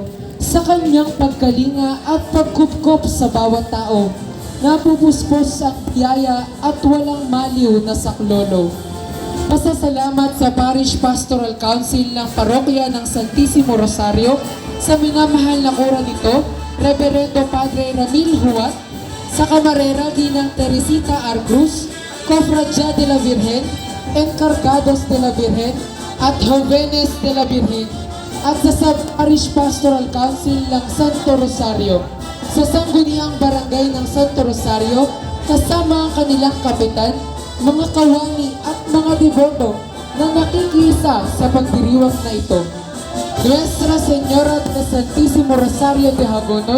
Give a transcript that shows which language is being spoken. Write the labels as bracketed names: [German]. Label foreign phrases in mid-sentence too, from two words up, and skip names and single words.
[Filipino] Sa kanyang pagkalinga at pagkupkop sa bawat tao, napupuspos ang biyaya at walang maliw na saklolo. Pasasalamat sa Parish Pastoral Council ng Parokya ng Santissimo Rosario sa minamahal na kura nito, Reverendo Padre Ramil Huat, sa Camarera Ginang Teresita R. Cruz, Cofradía de la Virgen, Encargados de la Virgen, at Jovenes de la Virgen, at sa Parish Pastoral Council ng Santo Rosario, sa sangguniang barangay ng Santo Rosario, kasama ang kanilang kapitan, mga kawani at mga deboto na nakikisa sa pagdiriwang na ito. Nuestra Señora de Santísimo Rosario de Hagonoy,